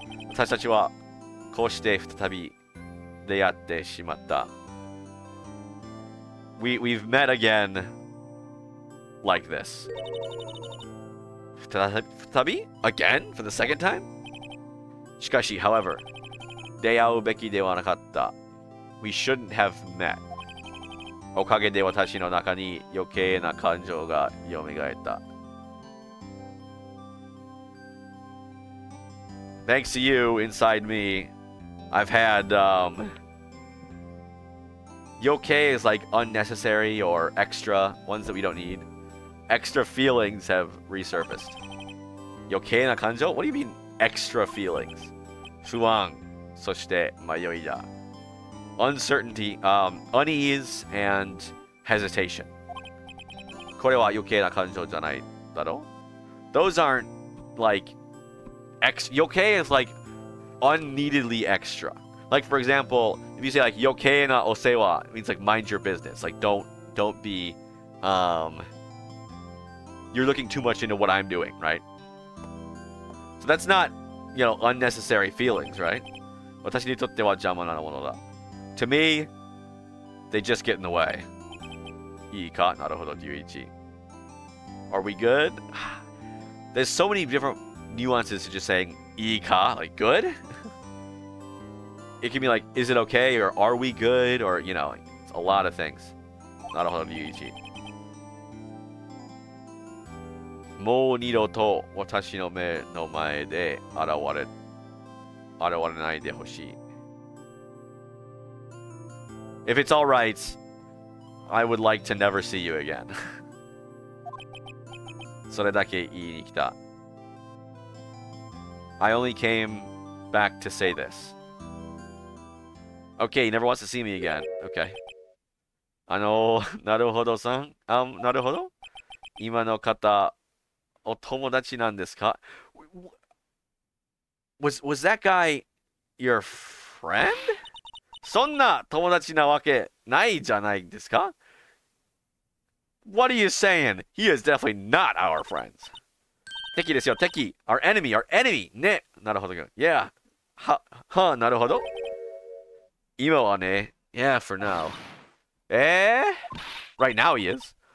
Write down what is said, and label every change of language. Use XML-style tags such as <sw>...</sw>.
<ja>私たちはこうして再び出会ってしまった.</ja> <en>We've met again like this.</en> <ja>再び?</ja> <en>Again? For the second time?</en> <ja>しかし,</ja> <en>however,</en> <ja>出会うべきではなかった.</ja> <en>We shouldn't have met.</en> <ja>おかげで私の中に余計な感情が蘇った.</ja> <en>Thanks to you, inside me, I've had, yoke is like unnecessary or extra, ones that we don't need. Extra feelings have resurfaced.</en> <ja>Yoke na kanjo?</ja> <en>What do you mean, extra feelings?</en> <ja>不安、そして迷いだ.</ja> <en>Uncertainty, unease, and hesitation.</en> <ja>これは余計な感情じゃないだろ?</ja> <en>Those aren't like yoke is like unneededly extra. Like for example, if you say like</en> <ja>yoke na osewa,</ja> <en>it means like mind your business. Like don't be you're looking too much into what I'm doing, right? So that's not, unnecessary feelings, right?</en> <ja>私にとっては邪魔なものだ.</ja> <en>To me, they just get in the way.</en> <ja>いいか? なるほど、11.</ja> <en>Are we good? There's so many different nuances to just saying</en> <ja>いいか?</ja> <en>Like good? It can be like, is it okay? Or are we good? Or, it's a lot of things. なるほど、11.</en> <ja>もう二度と私の目の前で現れないでほしい.</ja> <en>If it's alright, I would like to never see you again.</en> <ja>それだけ言いに来た.</ja> <en>I only came back to say this. Okay, he never wants to see me again.</en> <ja>Okay. なるほどさん。なるほど? 今の方、お友達なんですか?</ja> <en>Was that guy your friend?</en> <ja>そんな友達なわけないじゃないですか?</ja> <en>What are you saying? He is definitely not our friends.</en> <ja>敵ですよ、敵.</ja> <en>Our enemy.</en> <ja>ね。なるほど。Yeah. なるほど。今はね。</ja> <en>Yeah, for now. Right now he is.</en>